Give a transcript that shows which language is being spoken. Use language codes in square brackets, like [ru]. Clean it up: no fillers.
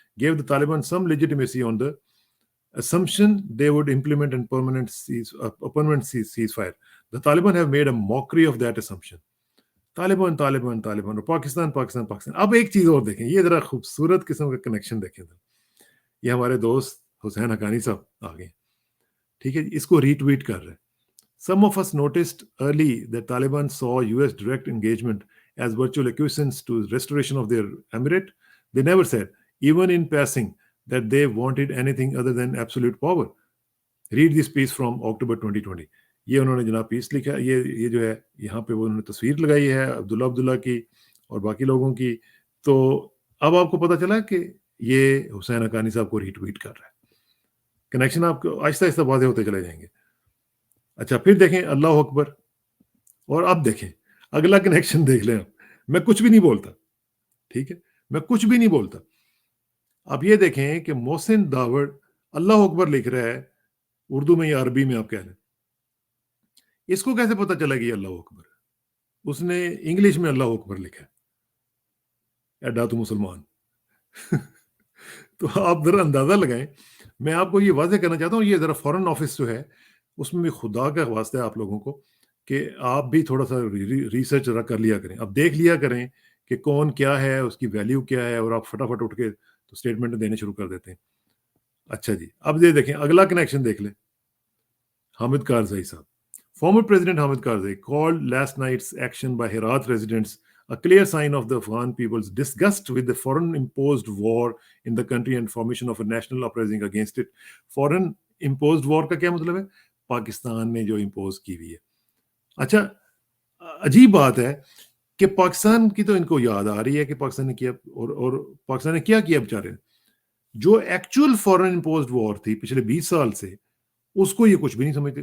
[en] gave the Taliban some legitimacy on the assumption they would implement a permanent ceasefire. The Taliban have made a mockery of that assumption. [hi] Taliban Taliban Taliban और पाकिस्तान पाकिस्तान पाकिस्तान. अब एक चीज और देखें, ये जरा खूबसूरत किस्म का कनेक्शन देखें. ये हमारे दोस्त हुसैन हकानी साहब आ गए, ठीक है, इसको रीट्वीट कर रहे हैं. [en] Some of us noticed early that Taliban saw US direct engagement as virtual acquiescence to restoration of their emirate. They never said, even in passing, that they wanted anything other than absolute power. Read this piece from October 2020. [hi] ये उन्होंने जनाब piece लिखा. ये जो है यहाँ पे वो उन्होंने तस्वीर लगाई है अब्दुल्ला की और बाकी लोगों की. तो अब आपको पता चला कि ये हुसैन हकानी साहब को रीट्वीट कर रहा है. कनेक्शन आपको आहिस्ता आहिस्ता वादे होते चले जाएंगे. अच्छा, फिर देखें अल्लाह अकबर. और अब देखें अगला कनेक्शन देख लें. मैं कुछ भी नहीं बोलता, ठीक है, मैं कुछ भी नहीं बोलता. अब ये देखें कि मोहसिन दावड़ अल्लाह अकबर लिख रहा है उर्दू में या अरबी में, आप कह लें. इसको कैसे पता चला कि अल्लाह अकबर? उसने इंग्लिश में अल्लाह अकबर लिखा है. एडा तो मुसलमान. तो आप जरा अंदाजा लगाएं. मैं आपको ये वाज़ेह करना चाहता हूँ, ये जरा फॉरेन ऑफिस जो है उसमें भी खुदा का वास्ता है आप लोगों को कि आप भी थोड़ा सा रिसर्च जरा कर लिया करें. अब देख लिया करें कि कौन क्या है, उसकी वैल्यू क्या है, और आप फटाफट उठ के तो स्टेटमेंट देने शुरू कर देते हैं. अच्छा जी, अब ये देखें अगला कनेक्शन देख लें. हामिद कारज़ई साहब. [en] Former President Hamid Karzai called last night's action by Herat residents a clear sign of the Afghan people's disgust with the foreign-imposed war in the country and formation of a national uprising against it. Foreign-imposed war [hi] का क्या मतलब है? पाकिस्तान ने जो impose की हुई है. अच्छा, अजीब बात है कि पाकिस्तान की तो इनको याद आ रही है कि पाकिस्तान ने किया, और पाकिस्तान ने क्या किया बेचारे. जो एक्चुअल फॉरेन इम्पोज्ड वॉर थी पिछले 20 साल से, उसको ये कुछ भी नहीं समझते.